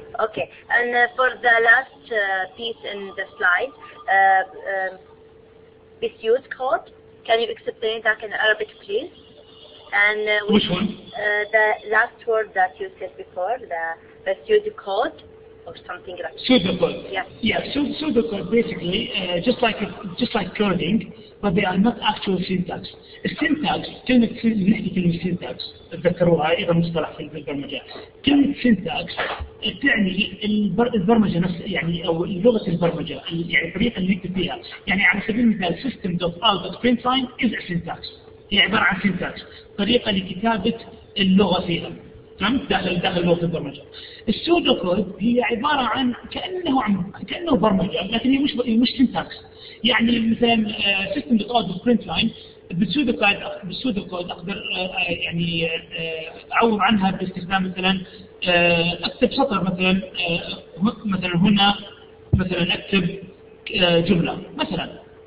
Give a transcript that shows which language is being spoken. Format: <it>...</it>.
<en>Okay, and for the last piece in the slide, Pseudocode, can you explain that in Arabic, please? And which one? The last word that you said before, the Pseudocode or something like that. Pseudocode. Yeah. Yeah. Pseudocode basically just like coding, but they are not actual syntax.</en> <ar>السنتاكس كلمة نحكي كلمة syntax تذكروها إذا مصطلح في البرمجة. كلمة syntax تعني البرمجة نفسها، يعني أو لغة البرمجة، يعني الطريقة اللي نكتب فيها. يعني على سبيل المثال system.out.println</ar> <en>is a syntax.</en> <ar>هي عبارة عن syntax، طريقة لكتابة اللغة فيها. فهمت؟ داخل لغة البرمجة. السودوكود هي عبارة عن كأنه برمجة، لكن هي مش syntax. يعني مثلا system.out.println بالسودوكود اقدر يعني اعوض عنها باستخدام مثلا اكتب سطر مثلا هنا مثلا اكتب جمله مثلا.</ar>